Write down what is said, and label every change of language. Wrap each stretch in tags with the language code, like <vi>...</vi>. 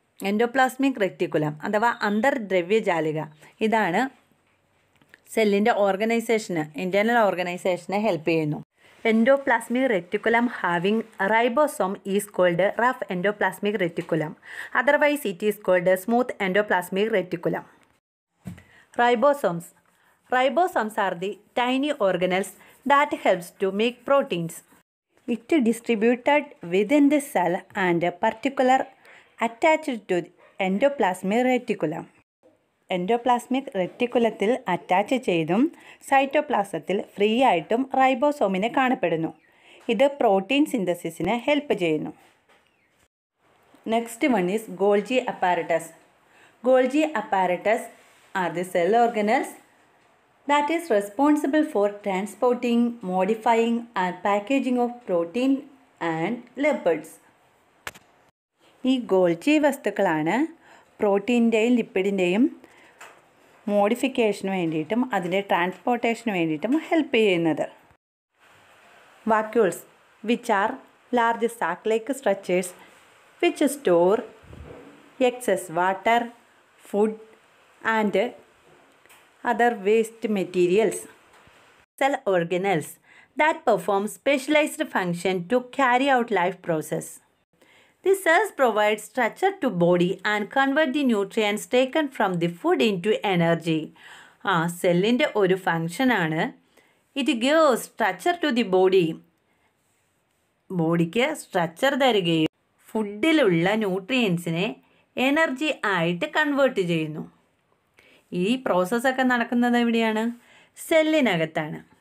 <ml>Endoplasmic reticulum അഥവാ അന്തർദ്രവ്യജാലിക ഇതാണ് സെല്ലിൻ്റെ ഓർഗനൈസേഷന്, ഇൻറ്റേർണൽ ഓർഗനൈസേഷനെ ഹെൽപ്പ് ചെയ്യുന്നു.</ml> <en>Endoplasmic reticulum having ribosome is called rough endoplasmic reticulum. Otherwise it is called smooth endoplasmic reticulum. Ribosomes. Ribosomes are the tiny organelles that helps to make proteins. It distributed within the cell and particular attached to endoplasmic reticulum.</en> <ml>Endoplasmic റെറ്റിക്കുലത്തിൽ attach ചെയ്തും സൈറ്റോപ്ലാസത്തിൽ free ആയിട്ടും റൈബോസോമിനെ കാണപ്പെടുന്നു. ഇത് protein സിന്തസിസിന് help ചെയ്യുന്നു.</ml> <en>Next one is Golgi apparatus. Golgi apparatus are the cell organelles that is responsible for transporting, modifying and packaging of protein and lipids.</en> <ml>ഈ Golgi വസ്തുക്കളാണ് പ്രോട്ടീൻ്റെയും ലിപ്പിഡിൻ്റെയും മോഡിഫിക്കേഷന് വേണ്ടിയിട്ടും അതിൻ്റെ ട്രാൻസ്പോർട്ടേഷന് വേണ്ടിയിട്ടും ഹെൽപ്പ് ചെയ്യുന്നത്.</ml> <en>Vacuoles which are large sac like structures which store excess water, food and other waste materials. Cell organelles that perform specialized function to carry out life process. The cells provide structure to body and convert the nutrients taken from the food into energy.</en> <ml>സെല്ലിൻ്റെ ഒരു ഫങ്ഷനാണ്</ml> <en>It gives structure to the body.</en> <ml>ബോഡിക്ക് structure തരികയും ഫുഡിലുള്ള ന്യൂട്രിയൻസിനെ energy ആയിട്ട് convert ചെയ്യുന്നു. ഈ പ്രോസസ്സൊക്കെ നടക്കുന്നത് എവിടെയാണ്? സെല്ലിനകത്താണ്.</ml>